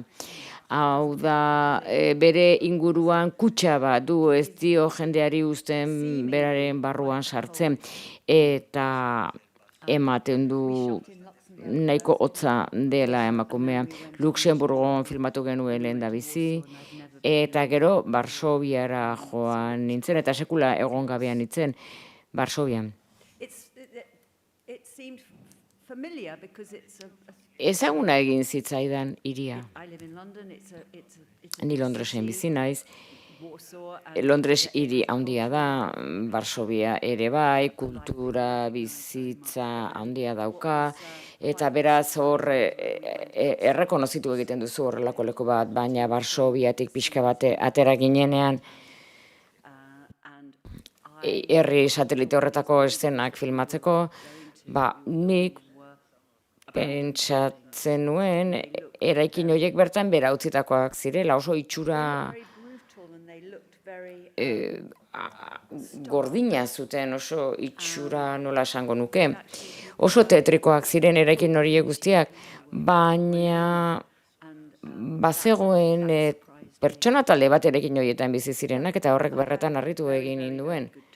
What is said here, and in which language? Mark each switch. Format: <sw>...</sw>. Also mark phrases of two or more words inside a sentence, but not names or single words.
<eu>Hau da, bere inguruan kutxa bat du, ez dio jendeari uzten beraren barruan sartzen, eta ematen du nahiko hotza dela emakumea. Luxemburgon filmatu genuen lehendabizi, eta gero Varsoviara joan nintzen, eta sekula egon gabean nintzen, Varsovian.</eu> <en>It seemed familiar because it's a</en> <eu>Ezaguna egin zitzaidan hiria.</eu> <en>I live in London, it's a</en> <eu>Ni Londresen bizi naiz.</eu> <en>Warsaw,</en> <eu>Londres hiri handia da, Varsovia ere bai, kultura bizitza handia dauka, eta beraz hor errekonozitu egiten duzu horrelako leku bat, baina Varsoviatik pixka bate atera ginenean,</eu> <en>and</en> <eu>herri satelite horretako eszenak filmatzeko, nik pentsatzen nuen, eraikin horiek bertan bera utzitakoak zirela, oso itxura</eu> <en>very brutal and they looked very</en> <eu>gordina zuten, oso itxura nola esango nuke. Oso tetrikoak ziren eraikin horiek guztiak, baina bazegoen pertsona talde bat eraikin horietan bizi zirenak, eta horrek berretan harritu egin ninduen.</eu>